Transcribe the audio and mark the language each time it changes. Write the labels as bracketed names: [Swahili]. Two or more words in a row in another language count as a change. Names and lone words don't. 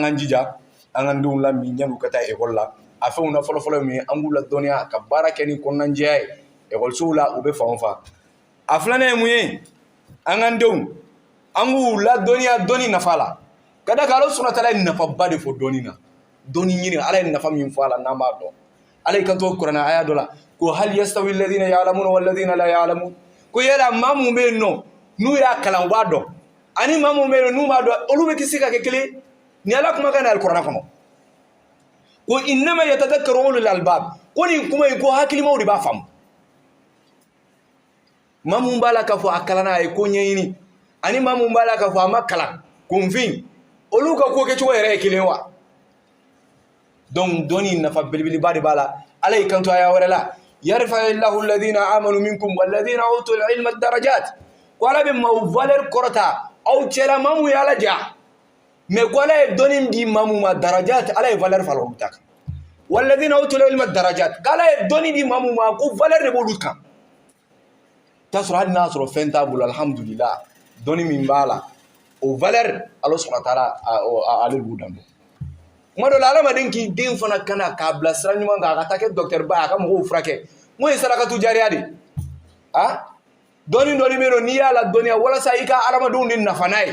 [Bambara] k'an jija an k'an denw lamin yanni u ka taa école la a fɛnw na fɔlɔ-fɔlɔ ye mun ye an k'u ladɔnniya ka baara kɛ ni kɔnɔnajɛya ye écolesow la u bɛ fan o fan a filanan ye mun ye an k'an denw an k'u ladɔnniya dɔnni nafa la ka da kan Ala [Arabic] سبحانه وتعالى [Bambara] ye nafaba de fɔ dɔnni na dɔnni ɲini Ala ye nafa min fɔ a la n'an b'a dɔn Ala y'i kanto kuranɛ aya dɔ la ko [Arabic] هل يستوي الذين يعلمون والذين لا يعلمون [Bambara] ko yala maa mun bɛ yen nɔ n'u y'a kalan u b'a dɔn ani maa mun bɛ yen nɔ n'u b'a dɔn olu bɛ se ka kɛ kelen ni Ala kumakan na alikuranɛ kɔnɔ ko [Arabic] إنما يتذكر أولو الألباب [Bambara] ko nin kuma in ko hakilimaw de b'a faamu maa mun b'a la k'a fɔ a kalanna a ye ko ɲɛɲini ani maa mun b'a la k'a fɔ a ma kalan kunfin olu ka ko kɛcogo yɛrɛ ye kelen wa donc dɔnni nafa belebeleba de b'a la Ala y'i kanto aya wɛrɛ la [Arabic] يرفع الله الذين آمنوا منكم والذين أوتوا العلم درجات [Bambara] ko Ala bɛ maaw valeur kɔrɔta aw cɛla maa mun ye Ala ja mais ko Ala ye dɔnni di maa mun ma darajat Ala ye valeur fara olu ta kan [Arabic] والذين أوتوا العلم درجات [Bambara] Ala ye dɔnni di maa mun ma ko valeur de b'olu kan t'a sɔrɔ hali n'a sɔrɔ fɛn t'a bolo alhamdulillah dɔnni min b'a la o valeur Ala [Arabic] سبحانه وتعالى [Bambara] ale b'u dan don kuma dɔ la adamaden k'i den fana kana k'a bila sira ɲuman kan a ka taa kɛ docteur ba a ka mɔgɔw furakɛ mun ye [Arabic] صدقة جارية [Bambara] de dɔnni bɛ yen nɔ n'i y'a ladɔnniya walasa i ka adamadenw de nafa n'a